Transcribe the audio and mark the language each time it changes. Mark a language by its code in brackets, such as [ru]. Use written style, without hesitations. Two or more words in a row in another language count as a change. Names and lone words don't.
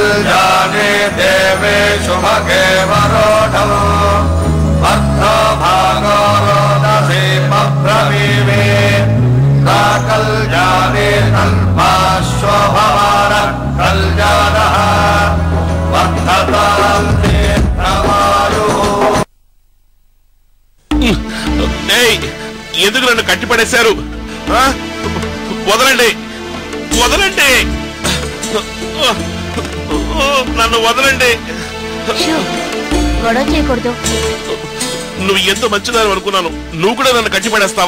[sa] जाने देवे शुभगे वरोढो भद्रो भागो रोदसी पप्रवीवे कल्याणे तन्माश्वभवार कल्याणः वर्धतां नेत्रवायुः। [te] ఎందుకు నన్ను కట్టిపడేశారు? వదలండి, వదలండి, నన్ను వదలండి. గొడవ చేయకూడదు. నువ్వు ఎంతో మంచిదాని అనుకున్నాను, నువ్వు కూడా నన్ను కట్టిపడేస్తావా?